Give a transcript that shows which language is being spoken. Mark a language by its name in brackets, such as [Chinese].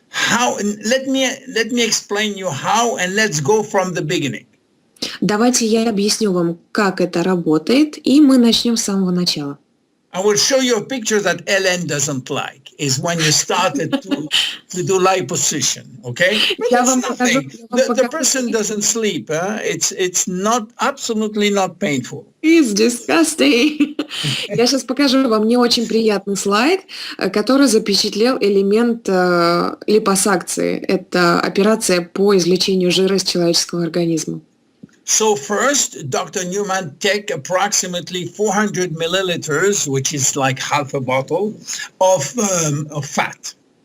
[English] Let me explain you how, and let's go from the beginning. [Russian] Давайте я объясню вам, как это работает, и мы начнем с самого начала. [English] I will show you a picture that Ellen doesn't like. Is when you started to do liposuction, okay? It's nothing. The person doesn't sleep. It's not absolutely not painful. It's disgusting. [Russian] Я сейчас покажу вам не очень приятный слайд, который запечатлел элемент липосакции. Это операция по извлечению жира из человеческого организма. [English] So first, Dr. Newman take approximately 400 milliliters, which is like half a bottle, of fat.